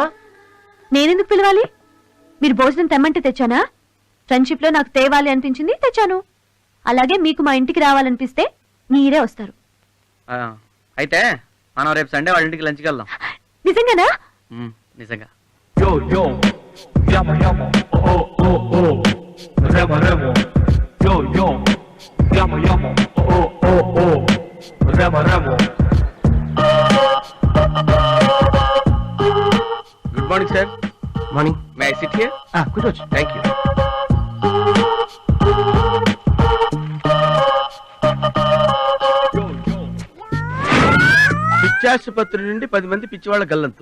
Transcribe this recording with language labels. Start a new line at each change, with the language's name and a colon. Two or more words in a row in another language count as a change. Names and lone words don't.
Telugu: నేనెందుకు పిలవాలి? మీరు భోజనం తెమ్మంటే తెచ్చానా? ఫ్రెండ్షిప్ లో నాకు తేవాలి అనిపించింది, తెచ్చాను. అలాగే మీకు మా ఇంటికి రావాలనిపిస్తే మీరే వస్తారు. అయితే మనం రేపు సండే వాళ్ళ ఇంటికి లంచ్కి వెళ్దాం. నిజంగానా? నిజంగా. Yo yo, llama llama, oh oh oh, remo remo. Yo yo, llama llama, oh oh oh, remo remo.
English: good morning sir. మార్నింగ్. May I sit here?
Telugu: కూర్చోవచ్చు.
English: thank you.
Telugu: పిచ్చాసుపత్రి నుండి 10 మంది పిచ్చివాళ్ల గల్లంతు.